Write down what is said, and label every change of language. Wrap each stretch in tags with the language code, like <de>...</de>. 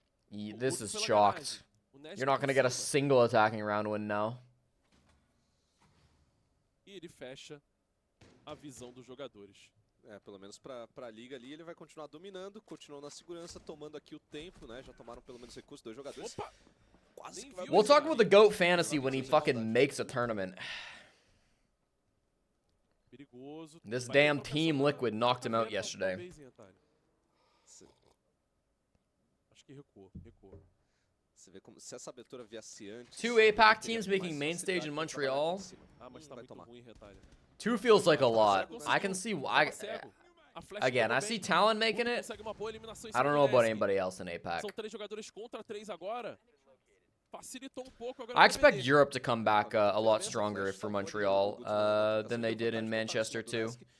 <en>This is chalked. You're not going to get a single attacking round win now.</en> <pt>E ele fecha a visão dos jogadores. Pelo menos pra liga ali, ele vai continuar dominando, continuou na segurança, tomando aqui o tempo, né? Já tomaram pelo menos recursos 2 jogadores. Opa! Quase que vai...</pt> <en>We'll talk about the GOAT fantasy when he fucking makes a tournament.</en> <pt>Perigoso.</pt> <en>This damn Team Liquid knocked him out yesterday.</en> <pt>Acho que recuou. Você vê como se essa abertura viesse antes.</pt> <en>2 APAC teams making main stage in Montreal.</en> <pt>Mas tá muito ruim, Retalha.</pt> <en>2 feels like a lot. I can see why. Again, I see Talon making it. I don't know about anybody else in APAC.</en> <pt>São 3 jogadores contra 3 agora. Facilitou pouco agora.</pt> <en>I expect Europe to come back a lot stronger for Montreal than they did in Manchester too.</en>